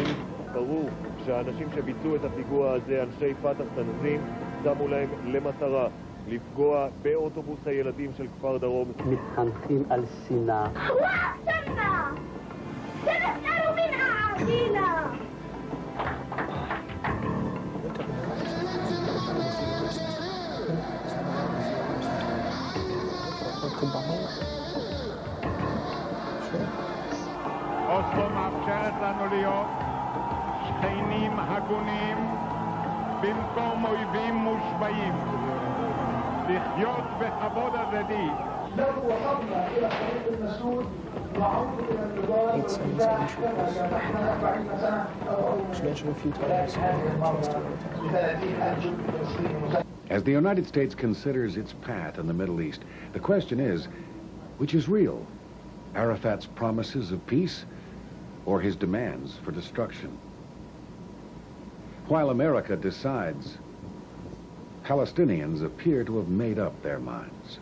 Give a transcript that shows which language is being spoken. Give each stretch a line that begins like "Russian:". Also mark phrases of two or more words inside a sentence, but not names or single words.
Hebrew: ברור שהאנשים שביצעו את הפיגוע הזה, אנשי פתח תנזים, שמו להם למטרה לפגוע באוטובוס הילדים של כפר דרום. מתחנכים על שנאה.
Arabic: واقتلنا سنسأل من أعادينا.
Hebrew: אוסלו מאפשרת לנו להיות שכנים הגונים במקום אויבים מושבעים, לחיות בכבוד הדדי.
Arabic: لو وصلنا إلى طريق المسدود وعودة إلى النضال والنزاع كما نحن 40 سنة
English: It's mentioned a few times. As the United States considers its path in the Middle East, the question is, which is real? Arafat's promises of peace or his demands for destruction? While America decides, Palestinians appear to have made up their minds.